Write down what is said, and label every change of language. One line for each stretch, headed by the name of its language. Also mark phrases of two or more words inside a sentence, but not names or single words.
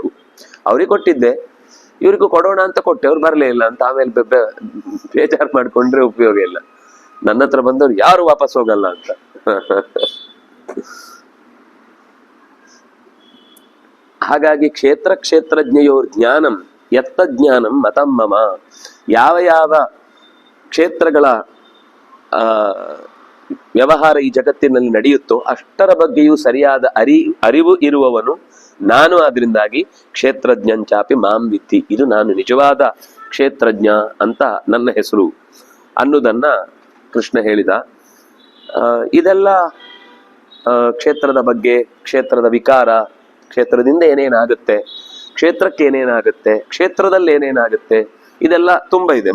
Kannada: ಅವ್ರಿಗೆ ಕೊಟ್ಟಿದ್ದೆ, ಇವ್ರಿಗೂ ಕೊಡೋಣ ಅಂತ ಕೊಟ್ಟೆ, ಅವ್ರು ಬರಲೇ ಇಲ್ಲ ಅಂತ ಆಮೇಲೆ ಬೇಜಾರು ಮಾಡ್ಕೊಂಡ್ರೆ ಉಪಯೋಗ ಇಲ್ಲ. ನನ್ನ ಹತ್ರ ಬಂದವ್ರು ಯಾರು ವಾಪಸ್ ಹೋಗಲ್ಲ ಅಂತ.
Sanskrit: ಹಾಗಾಗಿ ಕ್ಷೇತ್ರಜ್ಞೆಯೋರ್ ಜ್ಞಾನಂ ಯತ್ತ ಜ್ಞಾನಂ ಮತಂ ಮಮ.
Kannada: ಯಾವ ಯಾವ ಕ್ಷೇತ್ರಗಳ ವ್ಯವಹಾರ ಈ ಜಗತ್ತಿನಲ್ಲಿ ನಡೆಯುತ್ತೋ ಅಷ್ಟರ ಬಗ್ಗೆಯೂ ಸರಿಯಾದ ಅರಿವು ಇರುವವನು ನಾನು.
Sanskrit: ಆದ್ರಿಂದಾಗಿ ಕ್ಷೇತ್ರಜ್ಞಂಚಾಪಿ ಮಾಂ ವಿದ್ಧಿ,
Kannada: ಇದು ನಾನು ನಿಜವಾದ ಕ್ಷೇತ್ರಜ್ಞ ಅಂತ ನನ್ನ ಹೆಸರು ಅನ್ನೋದನ್ನ ಕೃಷ್ಣ ಹೇಳಿದ. ಇದೆಲ್ಲ ಕ್ಷೇತ್ರದ ಬಗ್ಗೆ, ಕ್ಷೇತ್ರದ ವಿಕಾರ, ಕ್ಷೇತ್ರದಿಂದ ಏನೇನಾಗುತ್ತೆ, ಕ್ಷೇತ್ರಕ್ಕೆ ಏನೇನಾಗುತ್ತೆ, ಕ್ಷೇತ್ರದಲ್ಲಿ ಏನೇನಾಗುತ್ತೆ, ಇದೆಲ್ಲ ತುಂಬಾ ಇದೆ.